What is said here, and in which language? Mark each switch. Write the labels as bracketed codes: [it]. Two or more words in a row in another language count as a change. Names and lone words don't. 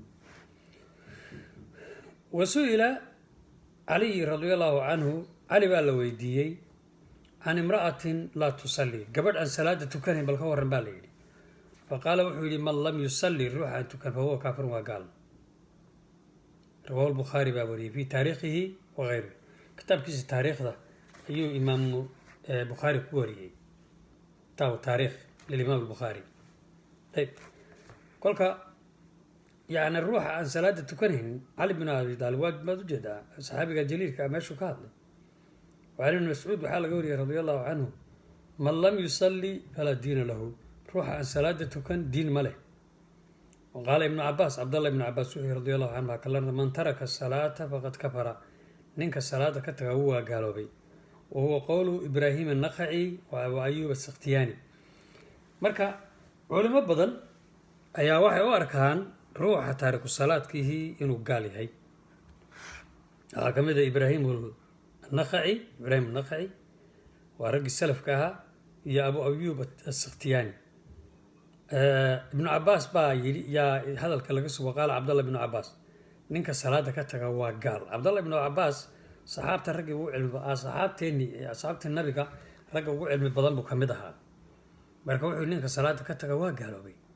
[ar] وسئل علي رضي الله عنه [so] cali baa la weydiiyey [ar] عن امرأة لا تصلي [so] gabadh aan salaada tukanayn bal ka warran baa la yidhi faqaala wuxuu yidhi [ar] من لم يصل [so] ruux aan tukan [ar] فهو كافر [so] waa gaal [ar] رواه البخاري [so] baa wariyey [ar] في تاريخه وغيره [so] kitaabkiisa taariikhda ayuu imaamu bukhaari ku wariyey [ar] كتاب التاريخ للإمام البخاري [so] ayb kolka yani ruuxa aan salaada tukanayn cali bin abi taalib waad ujeedaa saxaabiga jaliilka meeshuu ka hadlay [ar] وعن ابن مسعود [so] waxaa laga wariyay [ar] رضي الله عنه من لم يصلي فلا دين له [so] ruuxa aan salaada tukan diin ma leh [ar] وقال ابن عباس عبد الله بن عباس رضي الله عنه كلنا من ترك الصلاة فقد كفر ninka [so] salaada ka taga wuu waa gaaloobay [ar] وهو قول إبراهيم النخعي وأيوب السختياني [so] marka culimo badan ayaa waxay u arkaan ruuxa taariku salaadkiihii inuu gaal yahay waxaa ka mid ah ibraahim annakhaci waa raggii salafka ahaa iyo abu ayuub asakhtiyaani ibnu cabaas baa yidhi yaa hadalka laga sugo [ar] قال عبد الله بن عباس [so] ninka salaada ka taga waa gaal cabdallah ibnu cabaas saxaabta raggii ugu asxaabtii nabiga ragga ugu cilmi badan buu ka mid ahaa marka wuxuu ninka salaada ka taga waa gaaloobay